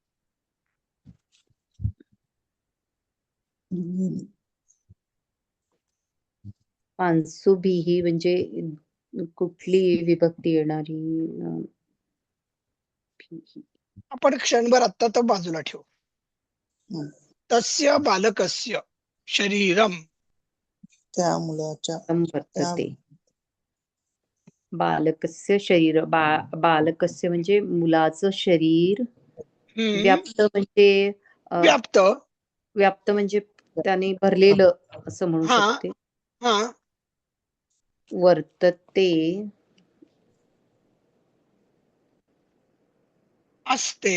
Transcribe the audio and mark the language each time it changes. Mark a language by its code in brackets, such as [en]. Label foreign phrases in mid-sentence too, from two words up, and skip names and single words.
[mr] पांसुभिः म्हणजे कुठली विभक्ती येणारी? [sa] भिः. [mr] आपण क्षणभर आत्ता तर बाजूला ठेवू. हम्म. [sa] तस्य बालकस्य शरीरम, [mr] त्या मुलाच्या, [sa] वर्तते. बालकस्य शरीर. [mr] बालकस्य म्हणजे मुलाचं शरीर. व्याप्त म्हणजे व्याप्त. व्याप्त म्हणजे त्याने भरलेलं असं म्हणू हा, शकते. हा, [sa] वर्तते. [mr] असते.